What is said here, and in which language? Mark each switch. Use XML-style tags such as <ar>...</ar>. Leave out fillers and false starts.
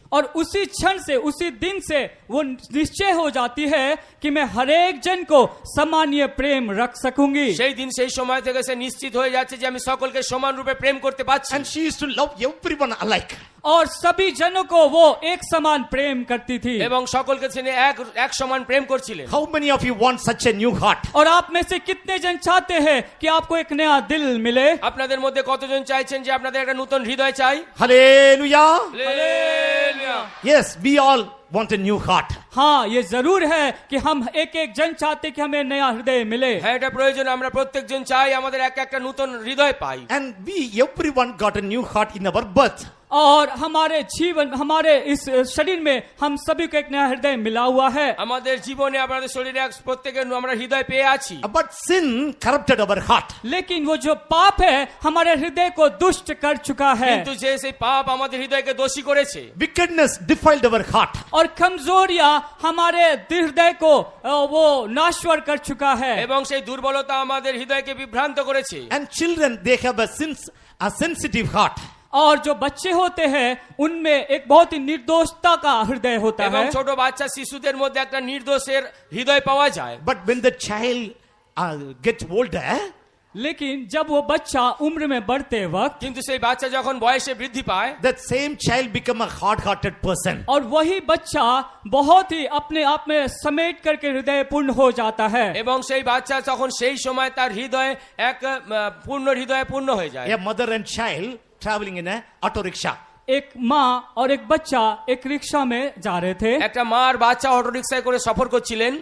<hi>और उसी क्षण से उसी दिन से वो निश्चय हो जाती है कि मैं हर एक जन को सामान्य प्रेम रख सकूंगी</hi> <bn>সেই দিন সেই সময় থেকে সে নিশ্চিত হয়ে যাচ্ছে যে আমি সকলকে সমান রূপে প্রেম করতে পারছি।</bn> <en>And she used to love everyone alike.</en> <hi>और सभी जनों को वो एक समान प्रेम करती थी</hi> <bn>এবং সকলকে তিনি এক সমান প্রেম করছিলেন।</bn> <en>How many of you want such a new heart?</en> <hi>और आप में से कितने जन चाहते हैं कि आपको एक नया दिल मिले</hi> <bn>আপনাদের মধ্যে কতজন চাইছেন যে আপনাদের একটা নতুন হৃদয় চাই?</bn> <en>Hallelujah.</en> <bn>Hallelujah.</bn> <en>Yes, we all want a new heart.</en> <hi>हाँ ये जरूर है कि हम एक जन चाहते कि हमें नया हृदय मिले</hi> <bn>হ্যাঁ এটা প্রয়োজন, আমরা প্রত্যেকজন চাই আমাদের একটা নতুন হৃদয় পাই।</bn> <en>And everyone got a new heart in our birth.</en> <hi>और हमारे जीवन हमारे इस शरीर में हम सभी को एक नया हृदय मिला हुआ है</hi> <bn>আমাদের জীবনে আমাদের শরীরে প্রত্যেকের আমরা হৃদয় পেয়ে আছি।</bn> <en>But sin corrupted our heart.</en> <hi>लेकिन वो जो पाप है हमारे हृदय को दुष्ट कर चुका है</hi> <bn>কিন্তু যে সেই পাপ আমাদের হৃদয়কে দোষী করেছে।</bn> <en>Wickedness defiled our heart.</en> <hi>और कमजोरियां हमारे हृदय को वो नाश्वर कर चुका है</hi> <bn>এবং সেই দুর্বলতা আমাদের হৃদয়কে বিভ্রান্ত করেছে।</bn> <en>And children, they have a sensitive heart.</en> <hi>और जो बच्चे होते हैं उनमें एक बहुत ही निर्दोषता का हृदय होता</hi> <bn>এবং</bn> <hi>है</hi> <bn>ছোট বাচ্চা শিশুদের মধ্যে একটা নির্দোষের হৃদয় পাওয়া যায়।</bn> <en>But when the child gets older,</en> <hi>लेकिन जब वो बच्चा उम्र में बढ़ते वक्त</hi> <bn>কিন্তু সেই বাচ্চা যখন বয়সে বৃদ্ধি পায়</bn> <en>that same child become a hard-hearted person.</en> <hi>और वही बच्चा बहुत ही अपने आप में समेट करके हृदय पूर्ण हो जाता है</hi> <bn>এবং সেই বাচ্চা তখন সেই সময় তার হৃদয় এক পূর্ণ হৃদয়ে পূর্ণ হয়ে যায়।</bn> <en>A mother and child traveling in a auto rickshaw.</en> <hi>एक माँ और एक बच्चा एक रिक्शा में जा रहे थे</hi> <bn>একটা মা আর বাচ্চা অটো রিকশায় করে সফর করছিলেন।</bn>